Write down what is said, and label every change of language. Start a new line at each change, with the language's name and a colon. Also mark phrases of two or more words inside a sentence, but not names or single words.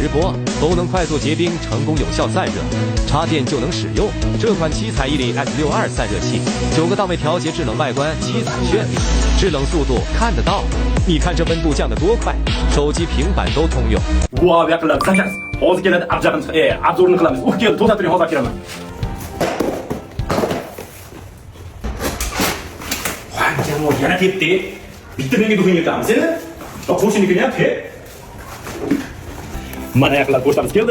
Chinese: 直播都能快速结冰，成功有效散热，插电就能使用。这款七彩伊利 S62 散热器，9个档位调节制冷外观，七彩绚丽，制冷速度看得到。你看这温度降得多快，手机、平板都通用。
Uzbek: Wow, yaqinlar zakaz. Hozir keladi obzorini qilamiz. Keldi, to'xtatib turing, hozir kelaman. Voy, yana tepdi. Bitta menga duxing yetamiz, edi. Qo'shninikini ham tep. Mana yaqinlar pochtamiz keldi.